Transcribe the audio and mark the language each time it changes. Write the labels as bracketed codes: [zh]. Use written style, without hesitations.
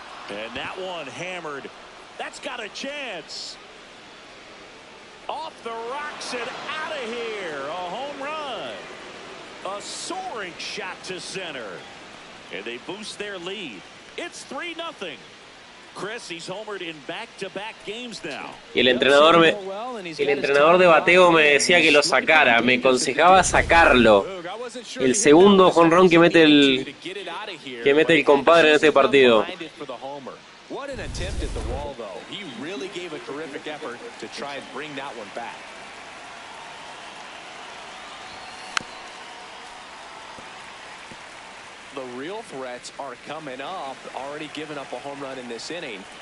[en] And that one hammered. That's got a chance. Off the rocks and out of here. A home run. A soaring shot to center. And they boost their lead. It's 3-0. Chris, he's homered in back-to-back games now. [es] Y el entrenador de bateo me decía que lo sacara, me aconsejaba sacarlo. El segundo jonrón que mete el compadre en este partido. [en] What an attempt at the wall, though. He really gave a terrific effort to try and bring that one back. The real threats are coming up. Already given up a home run in this inning.